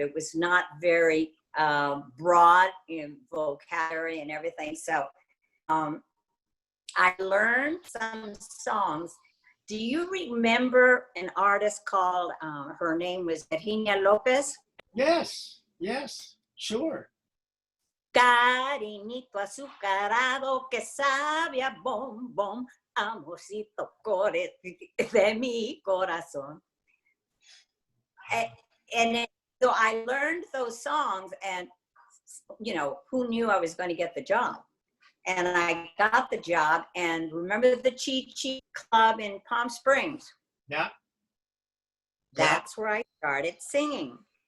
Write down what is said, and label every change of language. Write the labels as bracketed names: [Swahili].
[English] It was not very broad in vocabulary and everything. So I learned some songs. Do you remember an artist called, her name was Virginia Lopez? Yes, sure. [Spanish] Cariñito azucarado que sabe a bombón, amorcito core de mi corazón. [English] And then, so I learned those songs, and, you know, who knew I was going to get the job? And I got the job. And remember the Chi Chi Club in Palm Springs? Yeah. That's where I started singing.